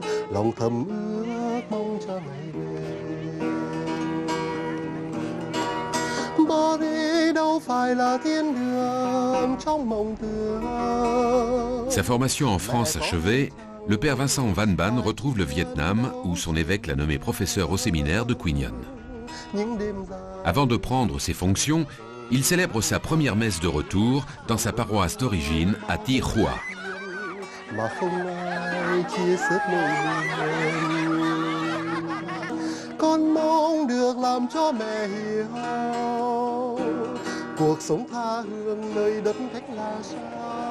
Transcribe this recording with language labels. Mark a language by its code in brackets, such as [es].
[vi] Lòng thầm ước mong cho ngày về. Bỏ đi đâu phải là thiên đường trong mộng tưởng. [fr] Sa formation en France achevée, le père Vincent Van Ban retrouve le Vietnam où son évêque l'a nommé professeur au séminaire de Quy Nhơn. Avant de prendre ses fonctions, il célèbre sa première messe de retour dans sa paroisse d'origine à Thi Khua. [vi] Mà không ai chia sớt nỗi buồn, con mong được làm cho mẹ hiểu cuộc sống tha hương nơi đất khách là sao.